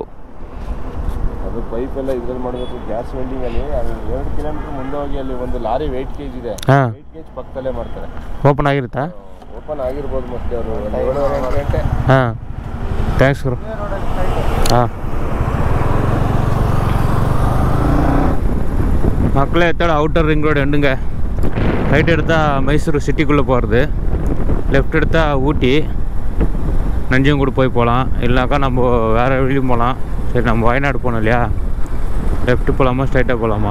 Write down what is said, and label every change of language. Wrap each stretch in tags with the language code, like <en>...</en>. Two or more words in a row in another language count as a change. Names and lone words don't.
<kn>ಅದು ಪೈಪ್ ಎಲ್ಲ ಇದ್ರಲ್ಲಿ ಮಾಡಬೇಕು.</kn> <en>gas welding</en> <kn>ಅಲ್ಲಿ 2 ಕಿಲೋಮೀಟರ್ ಮುಂದೆ ಹೋಗಿ ಅಲ್ಲಿ ಒಂದು</kn> <en>lorry weight cage</en> <kn>ಇದೆ.</kn> <en>weight cage</en> <kn>ಪಕ್ಕದಲ್ಲೇ ಮಾಡ್ತಾರೆ. ಓಪನ್ ಆಗಿರುತ್ತಾ? ಓಪನ್ ಆಗಿರ್ಬೋದು ಮೋಸ್ಟ್ಲಿ. ಅವರು 7:30 ಗಂಟೆ. ಹಾಂ, ಥ್ಯಾಂಕ್ಸ್ ಗುರು.</kn> <ta>ಹಾಂ மக்களே, எத்தோட</ta> <en>outer ring road</en> <ta>எண்டுங்க. ரைட் எடுத்தால் மைசூர் சிட்டிக்குள்ளே போகிறது, லெஃப்ட் எடுத்தால் ஊட்டி நஞ்சங்கூடு போய் போகலாம். இல்லைனாக்கா நம்ம வேறு வழியும் போகலாம். சரி நம்ம வயநாடு போனோம் இல்லையா, லெஃப்ட்டு போகலாமா ஸ்ட்ரைட்டாக போகலாமா?</ta>